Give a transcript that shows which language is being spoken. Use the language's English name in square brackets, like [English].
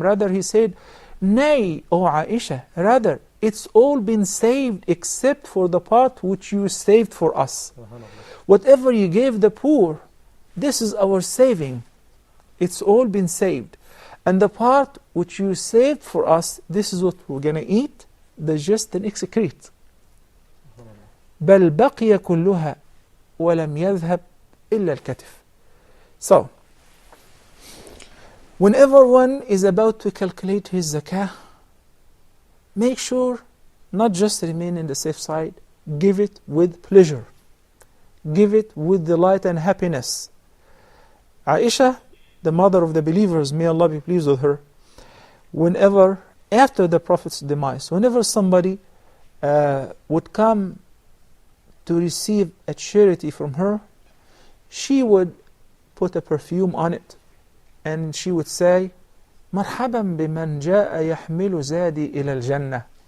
[English] Rather, he said, nay, O Aisha, rather, it's all been saved except for the part which you saved for us. Whatever you gave the poor, this is our saving. It's all been saved. And the part which you saved for us, this is what we're going to eat, digest and excrete. [Arabic] بل بقي كلها ولم يذهب إلا الكتف. [English] So, whenever one is about to calculate his zakah, make sure not just remain in the safe side, give it with pleasure. Give it with delight and happiness. Aisha, the mother of the believers, may Allah be pleased with her, whenever, after the Prophet's demise, whenever somebody would come to receive a charity from her, she would put a perfume on it, and she would say, [Arabic] مرحبا بمن جاء يحمل زادي إلى الجنة.